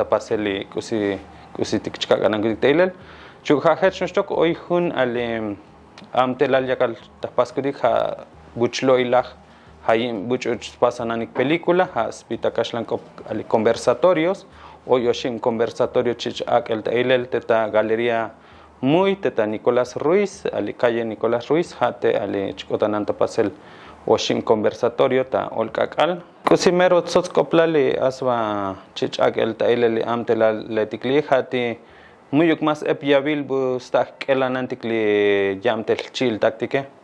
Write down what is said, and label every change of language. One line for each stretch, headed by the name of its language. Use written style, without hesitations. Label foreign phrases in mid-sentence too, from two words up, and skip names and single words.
Tzotzil: paseli kusitik chkakanan tailel shuk ha hech nostok hoy hun ali amtelal yakal ta paskudik ha buchlo ilaj hayim buch pasananik película ha spita kashlan ali conversatorios hoy yoshim conversatorio xich ak'el ta ilel ta galería muy teta Nicolás Ruiz, ali calle Nicolás Ruiz, hate ali chkotananta pasel oshim conversatorio ta ak'ak'al. Kusimero tzotzkoplali aswa xich ak'el ta ileli amtela letikli hati muyuk mas ep yabil bu sta kelanantik li yamtel jchi'iltaktike.